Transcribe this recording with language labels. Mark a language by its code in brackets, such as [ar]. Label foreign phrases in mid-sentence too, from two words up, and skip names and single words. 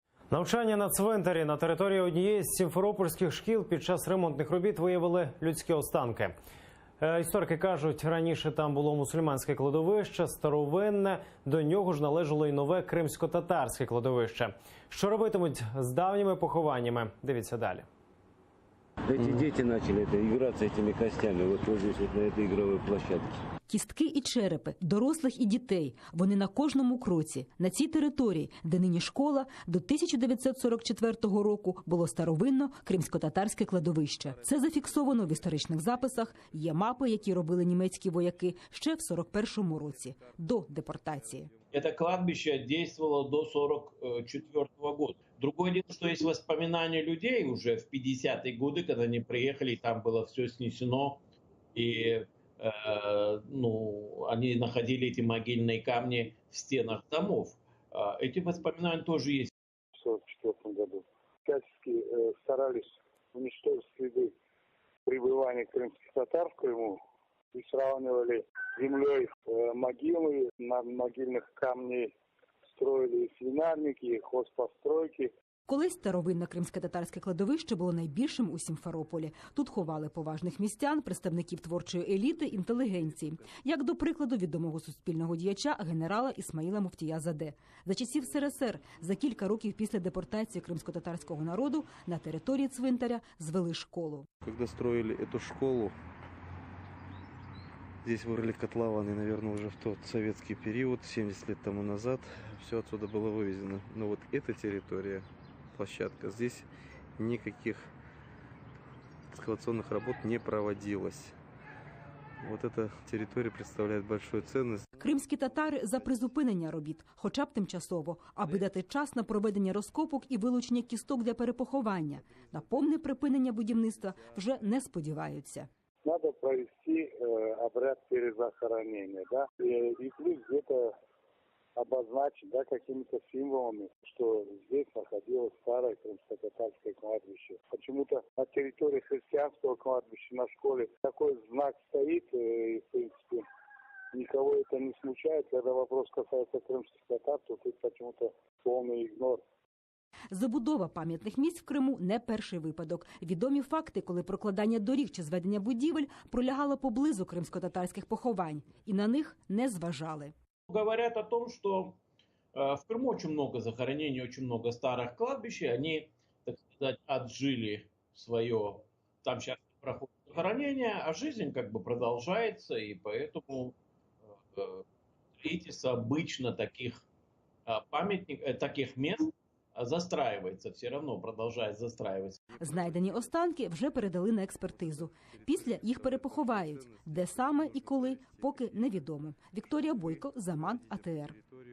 [uk] Навчання на цвинтарі на території однієї з сімферопольських шкіл під час ремонтних робіт виявили людські останки. Історики кажуть, раніше там було мусульманське кладовище, старовинне, до нього ж належало і нове кримсько-татарське кладовище. Що робитимуть з давніми похованнями? Дивіться далі. [ru] Эти дети начали играться этими костями вот здесь, вот на этой игровой площадке. [uk] Кістки і черепи, дорослих і дітей. Вони на кожному кроці. На цій території, де нині школа, до 1944 року було старовинно кримсько-татарське кладовище. Це зафіксовано в історичних записах. Є мапи, які робили німецькі вояки ще в 41-му році, до депортації. [ru] Это кладбище действовало до 1944 года. Другое дело, что есть воспоминания людей уже в 50-е годы, когда они приехали, там было все снесено, и они находили эти могильные камни в стенах домов. Эти воспоминания тоже есть. В 1944 году всячески старались уничтожить следы пребывания крымских татар в Крыму и сравнивали с землей могилы, на могильных камней строили свинарники, хозпостройки. [uk] Колись старовинне кримсько-татарське кладовище було найбільшим у Сімферополі. Тут ховали поважних містян, представників творчої еліти, інтелігенції. Як, до прикладу, відомого суспільного діяча генерала Ісмаїла Муфтія-Заде. За часів СРСР, за кілька років після депортації кримсько-татарського народу, на території цвинтаря звели школу. [ru] Коли строили эту школу, здесь вырыли котлованы, наверное, уже в тот советский период, 70 лет тому назад. Все отсюда было вывезено. Но вот эта территория, площадка, здесь никаких экскавационных работ не проводилось. Вот эта территория представляет большую ценность. [uk] Кримські татари за призупинення робіт, хоча б тимчасово, аби дати час на проведення розкопок і вилучення кісток для перепоховання. На повне припинення будівництва вже не сподіваються. [ru] Надо провести обряд перезахоронения, да, и плюс где-то обозначить, да, какими-то символами, что здесь находилось старое крымско-татарское кладбище. Почему-то на территории христианского кладбища на школе такой знак стоит, и, в принципе, никого это не смущает. Когда вопрос касается крымских татар, то тут почему-то полный игнор. [uk] Забудова пам'ятних місць в Криму – не перший випадок. Відомі факти, коли прокладання доріг чи зведення будівель пролягало поблизу кримсько-татарських поховань. І на них не зважали. [ru] Говорят о том, что в Крыму очень много захоронений, очень много старых кладбищ, они, так сказать, отжили свое, там сейчас проходит захоронение, а жизнь как бы продолжается, и поэтому строительство обычно таких памятников, таких мест застраивается, все равно продолжает застраиваться. [uk] Знайдені останки вже передали на експертизу. Після їх перепоховають. Де саме і коли, поки невідомо. Вікторія Бойко, Заман, АТР.